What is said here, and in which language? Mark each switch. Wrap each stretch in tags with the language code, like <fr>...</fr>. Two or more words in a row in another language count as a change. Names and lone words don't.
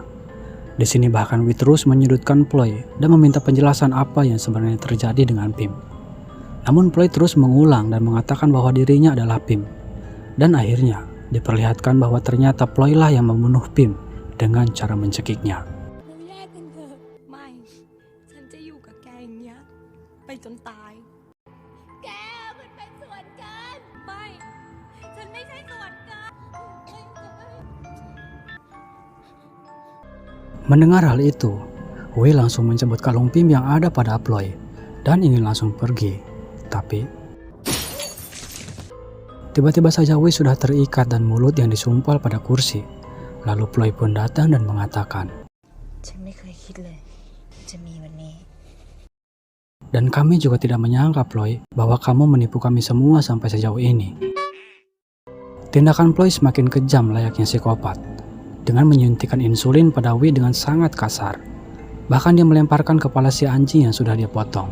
<id>Di sini bahkan Wei terus menyudutkan Ploy dan meminta penjelasan apa yang sebenarnya terjadi dengan Pim. Namun Ploy terus mengulang dan mengatakan bahwa dirinya adalah Pim. Dan akhirnya diperlihatkan bahwa ternyata Ploy lah yang membunuh Pim dengan cara mencekiknya.</id> <th>เราแยกกันเถอะไม่ ฉันจะอยู่กับแกอย่างเงี้ยไปจนตาย แกมันเป็นส่วนเกิน ไม่ ฉันไม่ใช่ส่วนเกิน</th> <id>Mendengar hal itu, Wei langsung mencabut kalung Pim yang ada pada Ploy dan ingin langsung pergi. Tapi tiba-tiba saja Wei sudah terikat dan mulut yang disumpal pada kursi. Lalu Ploy pun datang dan mengatakan,</id> <th>ฉันไม่เคยคิดเลยจะมีวันนี้</th> <id>dan kami juga tidak menyangka Ploy bahwa kamu menipu kami semua sampai sejauh ini. Tindakan Ploy semakin kejam layaknya psikopat, dengan menyuntikkan insulin pada Wei dengan sangat kasar. Bahkan dia melemparkan kepala si anjing yang sudah dia potong.</id>